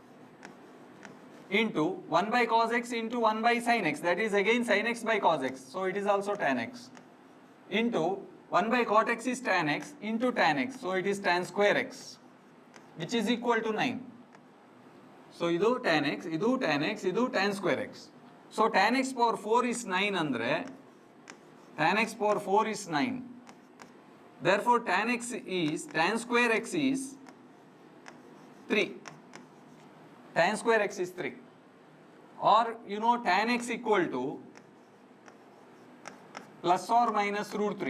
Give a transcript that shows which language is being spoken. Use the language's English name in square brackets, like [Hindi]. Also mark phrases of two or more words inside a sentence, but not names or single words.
[English] Into 1 by cos x into 1 by sin x, that is again sin x by cos x, so it is also tan x. Into 1 by cot x is tan x into tan x, so it is tan square x, which is equal to 9. So idu tan x, idu tan x, idu tan square x. So tan x power 4 is 9 andre, tan x power 4 is 9. Therefore tan x is, tan square x is 3. Tan square x is 3. Or you know tan x equal to plus or minus root 3.